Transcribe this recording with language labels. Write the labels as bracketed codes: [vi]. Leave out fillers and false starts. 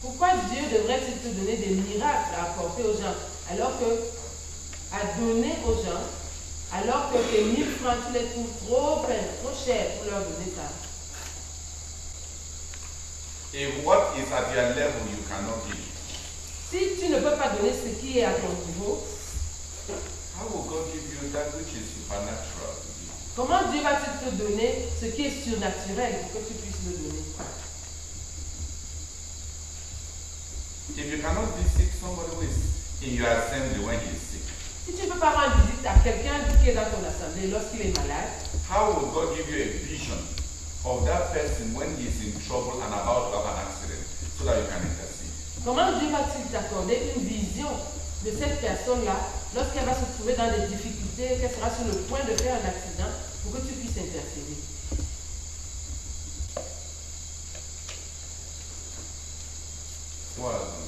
[fr] Pourquoi Dieu devrait-il te donner des miracles à apporter aux gens, alors que, à donner aux gens, alors que tes 1000 francs, tu les trouves trop chers pour leur donner ça? [en] If what is at your level you cannot give, [fr] Si tu ne peux pas donner ce qui est à ton niveau, [en] how will God give you that which is supernatural to give? [fr] comment Dieu va-t-il te donner ce qui est surnaturel pour que tu puisses le donner? [en] If you cannot visit somebody who is in your assembly when he is sick, [fr] Si tu ne peux pas rendre visite à quelqu'un qui est dans ton assemblée lorsqu'il est malade, [en] how will God give you a vision of that person when he is in trouble and about to have an accident so that you can intercede? [fr] comment Dieu va-t-il t'accorder une vision de cette personne-là lorsqu'elle va se trouver dans des difficultés, qu'elle sera sur le point de faire un accident pour que tu puisses intercéder? [en] Well,